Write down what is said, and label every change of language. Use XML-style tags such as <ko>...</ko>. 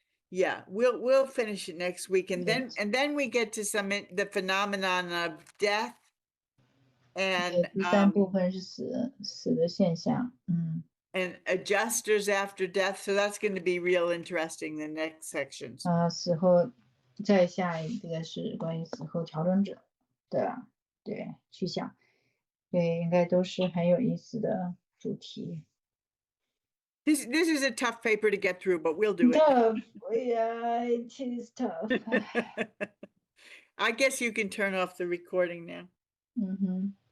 <en>Yeah, we'll finish it next week, and Yes. then we get to the phenomenon of death, and</en> <zh>第三部分是死的现象。</zh> <en>and adjusters after death. So that's going to be real interesting. The next sections.</en> <zh>死后再下一个是关于死后调整者的去向，对，应该都是很有意思的主题。</zh> <en>This is a tough paper to get through, but we'll do it. Tough, yeah, it is tough. I guess you can turn off the recording now.</en>